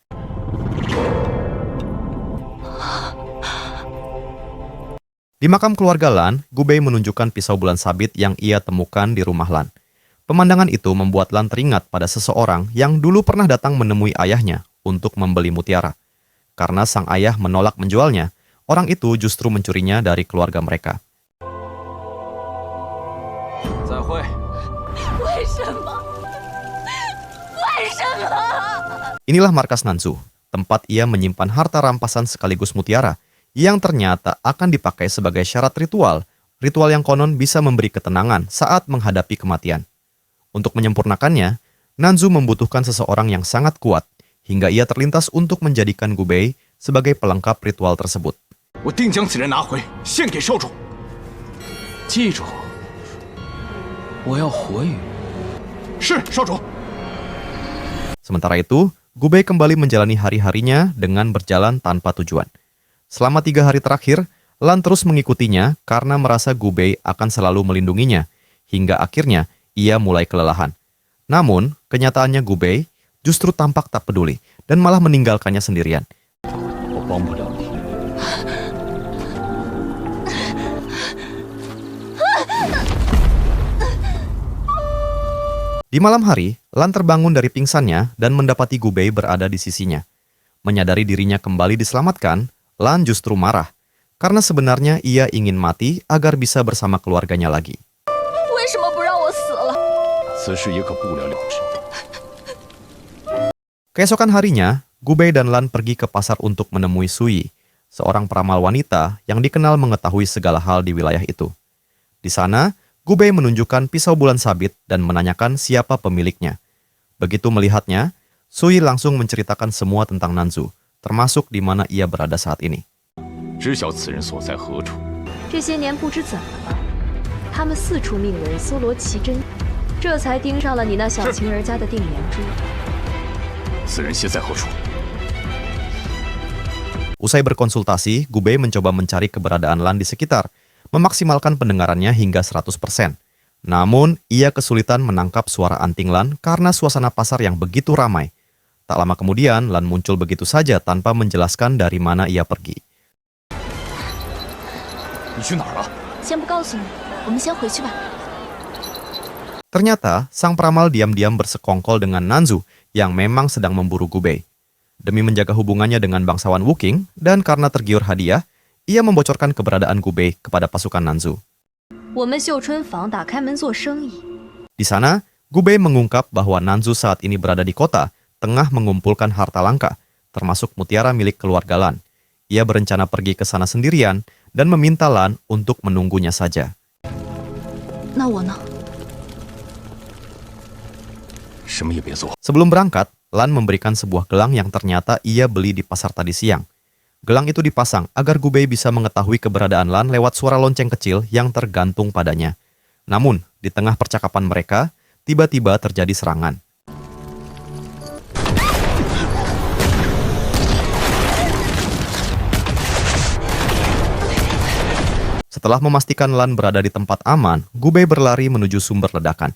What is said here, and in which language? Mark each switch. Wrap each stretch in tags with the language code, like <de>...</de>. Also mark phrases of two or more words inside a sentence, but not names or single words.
<id>Di makam keluarga Lan, Gubei menunjukkan pisau bulan sabit yang ia temukan di rumah Lan. Pemandangan itu membuat Lan teringat pada seseorang yang dulu pernah datang menemui ayahnya untuk membeli mutiara. Karena sang ayah menolak menjualnya, orang itu justru mencurinya dari keluarga mereka.</id> <zh>再会。为什么？为什么？</zh> <id>Inilah markas Nanzu, tempat ia menyimpan harta rampasan sekaligus mutiara, yang ternyata akan dipakai sebagai syarat ritual yang konon bisa memberi ketenangan saat menghadapi kematian. Untuk menyempurnakannya, Nanzu membutuhkan seseorang yang sangat kuat, hingga ia terlintas untuk menjadikan Gubei sebagai pelengkap ritual tersebut.</id> <zh>我定将此人拿回，献给少主。记住，我要活鱼。是少主。</zh> <id>Sementara itu, Gubei kembali menjalani hari-harinya dengan berjalan tanpa tujuan. Selama 3 hari terakhir, Lan terus mengikutinya karena merasa Gubei akan selalu melindunginya, hingga akhirnya ia mulai kelelahan. Namun, kenyataannya Gubei justru tampak tak peduli dan malah meninggalkannya sendirian.</id> <zh>我帮不了你。</zh> <id>Di malam hari, Lan terbangun dari pingsannya dan mendapati Gubei berada di sisinya. Menyadari dirinya kembali diselamatkan, Lan justru marah, karena sebenarnya ia ingin mati agar bisa bersama keluarganya lagi.</id> <zh>为什么不让我死了？此事也可不了了之。</zh> <id>Keesokan harinya, Gubei dan Lan pergi ke pasar untuk menemui Sui, seorang peramal wanita yang dikenal mengetahui segala hal di wilayah itu. Di sana, Gubei menunjukkan pisau bulan sabit dan menanyakan siapa pemiliknya. Begitu melihatnya, Sui langsung menceritakan semua tentang Nanzu, termasuk di mana ia berada saat ini.</id> <zh>知晓此人所在何处。这些年不知怎么了，他们四处命人搜罗奇珍，这才盯上了你那小情人家的定颜珠。此人现在何处？</zh> <id>Usai berkonsultasi, Gubei mencoba mencari keberadaan Lan di sekitar, memaksimalkan pendengarannya hingga 100%. Namun, ia kesulitan menangkap suara anting Lan karena suasana pasar yang begitu ramai. Tak lama kemudian, Lan muncul begitu saja tanpa menjelaskan dari mana ia pergi.</id> <zh>你去哪儿了？先不告诉你，我们先回去吧。</zh> <id>Ternyata, sang peramal diam-diam bersekongkol dengan Nanzu yang memang sedang memburu Gubei. Demi menjaga hubungannya dengan bangsawan Wuking, dan karena tergiur hadiah, ia membocorkan keberadaan Gubei kepada pasukan Nanzu.</id> <zh>我们秀春坊打开门做生意，</zh> <id>Di sana, Gubei mengungkap bahwa Nanzu saat ini berada di kota, tengah mengumpulkan harta langka, termasuk mutiara milik keluarga Lan. Ia berencana pergi ke sana sendirian dan meminta Lan untuk menunggunya saja.</id> <zh>那我呢？什么也别做。</zh> <id>Sebelum berangkat, Lan memberikan sebuah gelang yang ternyata ia beli di pasar tadi siang. Gelang itu dipasang agar Gubei bisa mengetahui keberadaan Lan lewat suara lonceng kecil yang tergantung padanya. Namun, di tengah percakapan mereka, tiba-tiba terjadi serangan. Setelah memastikan Lan berada di tempat aman, Gubei berlari menuju sumber ledakan.</id>